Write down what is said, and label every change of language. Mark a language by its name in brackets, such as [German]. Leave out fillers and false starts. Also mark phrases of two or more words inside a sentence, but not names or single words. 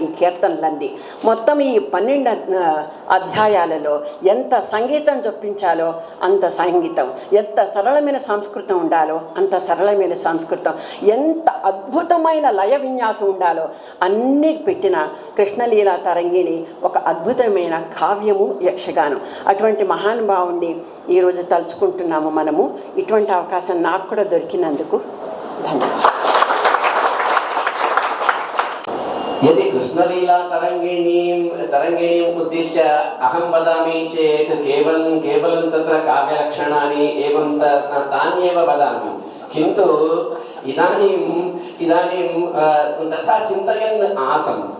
[Telugu] ఈ కీర్తనలన్నీ మొత్తం ఈ 12 అధ్యాయాలలో ఎంత సంగీతం చొప్పించాలో అంత సంగీతం, ఎంత సరళమైన సంస్కృతం ఉండాలో అంత సరళమైన సంస్కృతం, ఎంత అద్భుతమైన లయ విన్యాసం ఉండాలో అన్నీ పెట్టిన కృష్ణలీలా తరంగిణి ఒక అద్భుతమైన కావ్యము, యక్షగానం. అటువంటి మహానుభావుణ్ణి ఈరోజు తలుచుకుంటున్నాము మనము. ఇటువంటి అవకాశం నాకు కూడా దొరికినందుకు ధన్యవాదాలు. [Sanskrit] यदि कृष्णलीला तरङ्गिणीम् उद्दिश्य अहं वदामि चेत् केवलं तत्र काव्यलक्षणानि एवं तान्येव वदामि, किन्तु इदानीं तथा चिन्तयन् आसम्.